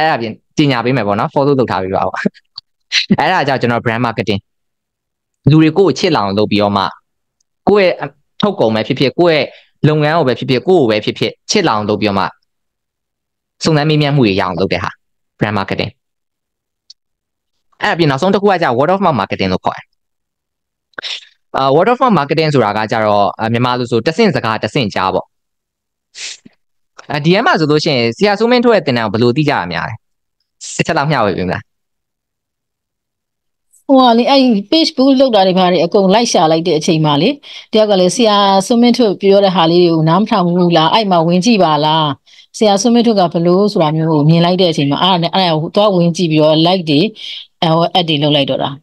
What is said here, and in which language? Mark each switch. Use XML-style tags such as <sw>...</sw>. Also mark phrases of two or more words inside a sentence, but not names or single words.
<my>ဒါပြင်ပညာပေးမယ်ပေါ့နော် follow လုပ်ထားပြီးပါပေါ့အဲ့ဒါကြောင့်ကျွန်တော်</my> <en>brand marketing</en> <my>လူတွေကိုချစ်လာအောင်လုပ်ပြီးတော့မှ ကိုယ့်ရဲ့ထုတ်ကုန်ပဲဖြစ်ဖြစ်ကိုယ့်ရဲ့လုပ်ငန်းကိုပဲဖြစ်ဖြစ်ကိုယ့်ကိုပဲဖြစ်ဖြစ်ချစ်လာအောင်လုပ်ပြီးတော့မှစုံစမ်းမေးမြန်းမှုတွေရအောင်လုပ်တဲ့ဟာ</my> <en>brand marketing</en> <my>အဲ့အပြင်နောက်ဆုံးတစ်ခုကကြာ</my> <en>word of mouth marketing</en> <my>လို့ခေါ်တယ်</my> <en>word of mouth marketing</en> <my>ဆိုတာကကြတော့မြန်မာလိုဆိုတဆင့်စကားတဆင့်ကြားပေါ့ဒီမှာဆိုလို့ရှိရင်ဆရာဆိုမင်းထုတ်ရဲ့တင်တန်းကိုဘယ်လိုသိကြရများလဲတစ်ချက်လောက်မျှဝေပေးမလား ဟိုကလေအဲ့</my> <en>page book</en> <my>လောက်တာတွေဘာတွေအကုန်လိုက်ရှာလိုက်တဲ့အချိန်မှာလေတယောက်ကလေဆရာဆွမင်းထုတ်ပြောတဲ့ဟာလေးတွေကိုနားမထောင်ဘူးလားအဲ့မှာဝင်ကြည့်ပါလားဆရာဆွမင်းထုတ်ကဘလို့ဆိုတာမျိုးကိုမြင်လိုက်တဲ့အချိန်မှာအဲ့ဒါကိုသွားဝင်ကြည့်ပြီးတော့ like တွေadd တွေလုပ်လိုက်တော့တာ</my>